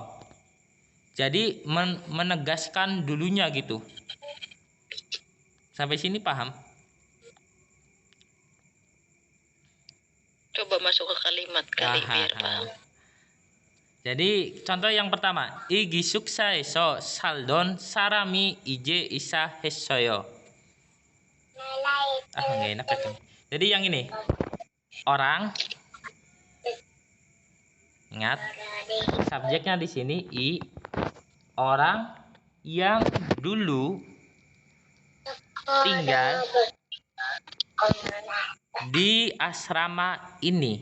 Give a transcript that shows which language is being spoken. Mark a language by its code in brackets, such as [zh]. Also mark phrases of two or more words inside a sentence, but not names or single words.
[id] Jadi menegaskan dulunya gitu. Sampai sini paham? Coba masuk ke kalimat kali biar paham. Jadi contoh yang pertama, [ko] 기숙사에서 살던 사람이 이제 이사 해서요. [id] Nggak enak kan. Jadi yang ini, orang, ingat subjeknya di sini i, orang yang dulu tinggal di asrama ini.